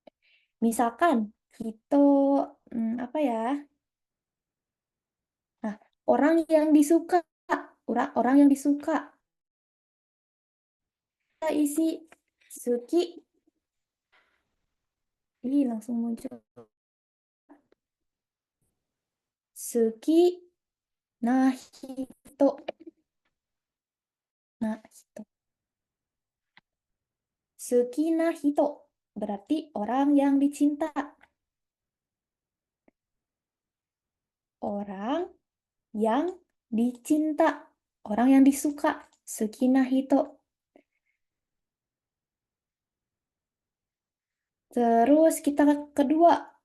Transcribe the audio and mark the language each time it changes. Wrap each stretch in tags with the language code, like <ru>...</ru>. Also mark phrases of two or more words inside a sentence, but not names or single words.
<id>Misalkan hito apa ya? orang yang disuka. Orang yang disuka. Kita isi suki. Ih, langsung muncul.</id> <ja>好きな人. な人。好きな人.</ja> <id>Berarti orang yang dicinta. Orang yang dicinta. Orang yang disuka.</id> <ja>好きな人.</ja> <id>Terus kita kedua.</id>